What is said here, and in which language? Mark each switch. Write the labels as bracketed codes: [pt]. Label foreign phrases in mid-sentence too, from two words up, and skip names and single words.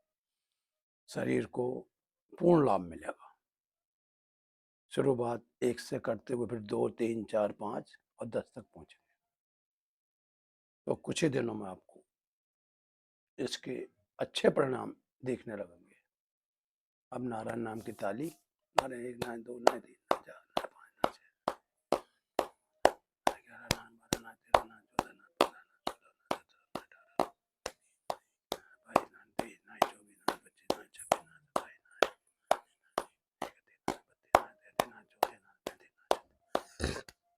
[hi] शरीर को पूर्ण लाभ मिलेगा। शुरुआत 1 से करते हुए फिर 2, 3, 4, 5 और 10 तक पहुंचेंगे। तो कुछ ही दिनों में आपको इसके अच्छे परिणाम देखने लगेंगे। अब नारायण नाम की ताली, नारायण 1, नारायण 2, नारायण 3, नारायण 4, नारायण 5, नारायण 6, नारायण 11, नारायण 12, नारायण 13, नारायण 14, नारायण 15, नारायण 16, नारायण 17, नारायण 18, नारायण 22, नारायण 23, नारायण 24, नारायण 25, नारायण 26, नारायण 27, नारायण 31, नारायण 32, नारायण 33,